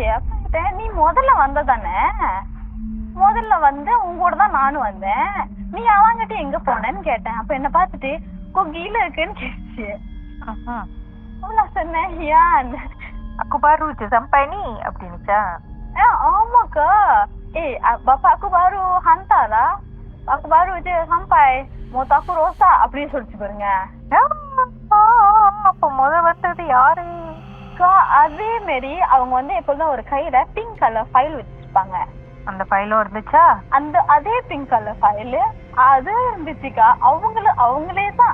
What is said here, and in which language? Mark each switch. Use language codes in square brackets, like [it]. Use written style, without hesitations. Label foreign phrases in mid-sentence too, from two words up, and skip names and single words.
[ta] அப்ப நீ முதல்ல வந்ததானே, முதல்ல வந்து உங்களோட தான் நானும் வந்தேன், நீ அவங்கிட்ட எங்க போனேன்னு கேட்டேன். அப்ப என்ன பார்த்துட்டு கீழ இருக்குன்னு கேட்டுச்சு. நான் சொன்னேன் ஏன் [ms] aku baru je sampai ni அப்படினுச்சா? [ta] ஆமாக்கா. [ms] bapak aku baru hantar lah, aku baru je sampai, motor aku rosak [ta] அப்படின்னு சொல்லிச்சு பாருங்க. அப்ப வந்தது யாரு? அதே மாதிரி அவங்க வந்து எப்பொழுதும் ஒரு கையில [en] pink colour file [ta] வச்சிருப்பாங்க. அந்த ஃபைலும் இருந்துச்சா? அதே [en] pink colour file [ta] அது இருந்துச்சுக்கா. அவங்களே தான்.